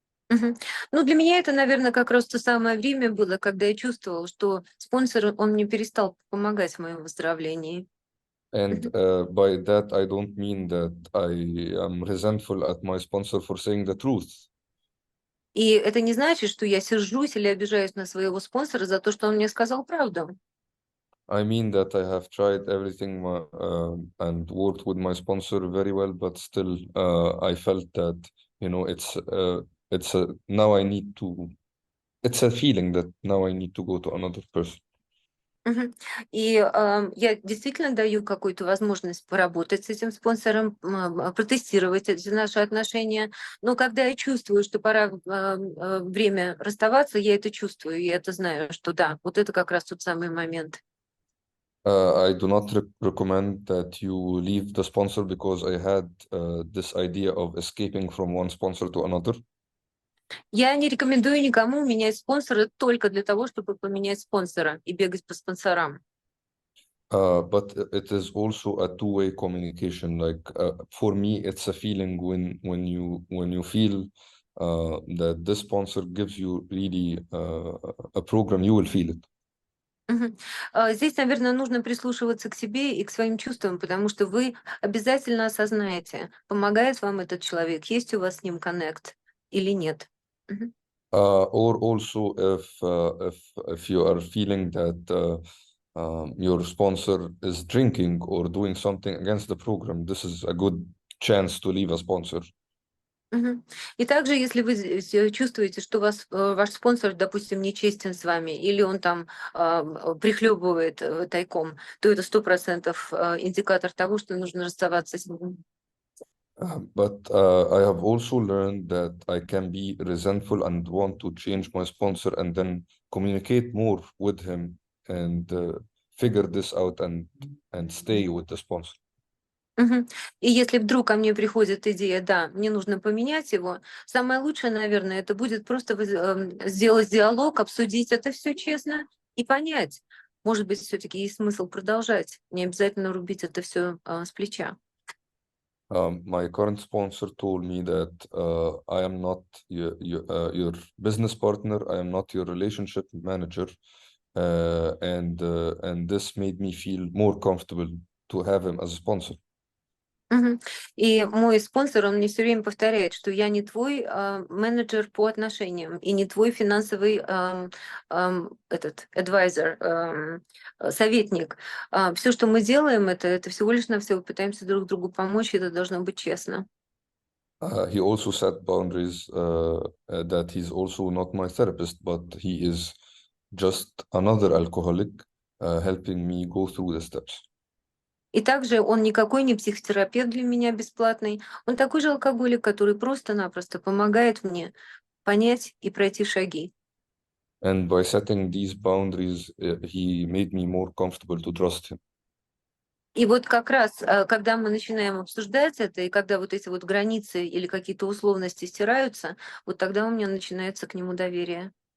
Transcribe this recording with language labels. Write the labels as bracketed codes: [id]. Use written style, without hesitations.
[ru] Ну, для меня это, наверное, как раз то самое время было, когда я чувствовала, что спонсор, он мне перестал помогать в моем выздоровлении. [en] And by that, I don't mean that I am resentful at my sponsor for saying the truth. [ru] И это не значит, что я сержусь или обижаюсь на своего спонсора за то, что он мне сказал правду. [en] I mean that I have tried everything and worked with my sponsor very well, but still I felt that, you know, it's now I need to, it's a feeling that now I need to go to another person. [ru] И я действительно даю какую-то возможность поработать с этим спонсором, протестировать эти наши отношения. Но когда я чувствую, что пора время расставаться, я это чувствую, и это знаю, что да, вот это как раз тот самый момент. [en] I do not recommend that you leave the sponsor because I had this idea of escaping from one sponsor to another. [ru] Я не рекомендую никому менять спонсора только для того, чтобы поменять спонсора и бегать по спонсорам. [en] But it is also a two-way communication. Like for me, it's a feeling when you feel that this sponsor gives you really a program, you will feel it. [ru] Здесь, наверное, нужно прислушиваться к себе и к своим чувствам, потому что вы обязательно осознаете, помогает вам этот человек, есть у вас с ним коннект или нет. [en] Or also if you are feeling that your sponsor is drinking or doing something against the program, this is a good chance to leave a sponsor. [ru] И также, если вы чувствуете, что ваш спонсор, допустим, нечестен с вами, или он там прихлебывает тайком, то это 100% индикатор того, что нужно расставаться с ним. [en] But I have also learned that I can be resentful and want to change my sponsor and then communicate more with him and figure this out and stay with the sponsor. [ru] И если вдруг ко мне приходит идея, да, мне нужно поменять его, самое лучшее, наверное, это будет просто сделать диалог, обсудить это все честно и понять. Может быть, все-таки есть смысл продолжать, не обязательно рубить это все с плеча. [en] My current sponsor told me that I am not your business partner, I am not your relationship manager, and this made me feel more comfortable to have him as a sponsor. [ru] И мой спонсор, он мне все время повторяет, что я не твой менеджер по отношениям и не твой финансовый этот advisor, советник. Все, что мы делаем, это всего лишь навсего пытаемся друг другу помочь, и это должно быть честно. [en] He also set boundaries that he's also not my therapist, but he is just another alcoholic helping me go through the steps. [ru] И также он никакой не психотерапевт для меня бесплатный, он такой же алкоголик, который просто-напросто помогает мне понять и пройти шаги. [en] And by setting these boundaries, he made me more comfortable to trust him. [ru] И вот как раз, когда мы начинаем обсуждать это, и когда вот эти вот границы или какие-то условности стираются, вот тогда у меня начинается к нему доверие.